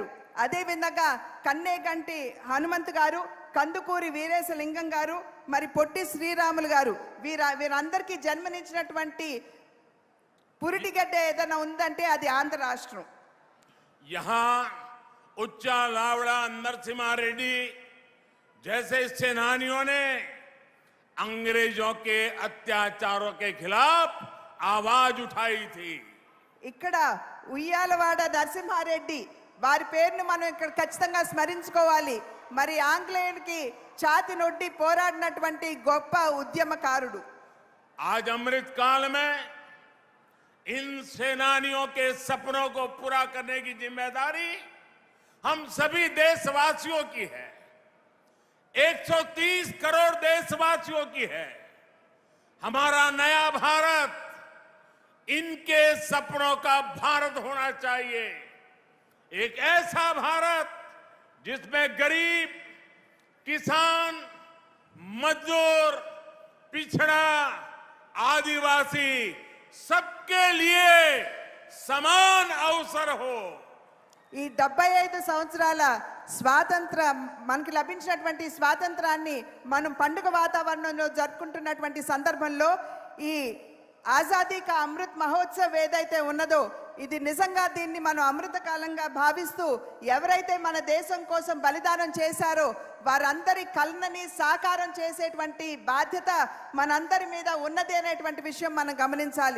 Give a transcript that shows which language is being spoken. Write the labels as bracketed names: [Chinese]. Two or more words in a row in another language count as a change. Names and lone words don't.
[Telugu] అదే విధంగా కన్నేగంటి హనుమంత్ గారు, కందుకూరి వీరేశలింగం గారు, మరి పొట్టి శ్రీరాములు గారు వీరందరికీ జన్మనిచ్చినటువంటి పురిటిగడ్డ ఏదైనా ఉందంటే అది ఆంధ్ర రాష్ట్రం। [Hindi] यहां उच्चा लावड़ा नरसिम्हा रेड्डी जैसे सेनानियों ने अंग्रेजों के अत्याचारों के खिलाफ आवाज उठाई थी। [Telugu] ఇక్కడ ఉయ్యాలవాడ నరసింహారెడ్డి వారి పేరును మనం ఇక్కడ ఖచ్చితంగా స్మరించుకోవాలి। మరి ఆంగ్లేయులకి ఛాతి నొడ్డి పోరాడినటువంటి గొప్ప ఉద్యమకారుడు। [Hindi] आज अमृत काल में इन सेनानियों के सपनों को पूरा करने की जिम्मेदारी हम सभी देशवासियों की है। 130 करोड़ देशवासियों की है। हमारा नया भारत इनके सपनों का भारत होना चाहिए। एक ऐसा भारत जिसमें गरीब, किसान, मजदूर, पिछड़ा, आदिवासी सबके लिए समान अवसर हो। [Telugu] ఈ 75 సంవత్సరాల మనకి లభించినటువంటి స్వాతంత్రాన్ని మనం పండుగ వాతావరణంలో జరుపుకుంటున్నటువంటి సందర్భంలో ఈ ఆజాదీ కా అమృత్ మహోత్సవ్ ఏదైతే ఉన్నదో ఇది నిజంగా దీన్ని మనం అమృత కాలంగా భావిస్తూ ఎవరైతే మన దేశం కోసం బలిదానం చేశారో వారందరి కలనని సాకారం చేసేటువంటి బాధ్యత మనందరి మీద ఉన్నది అనేటువంటి విషయం మనం గమనించాలి।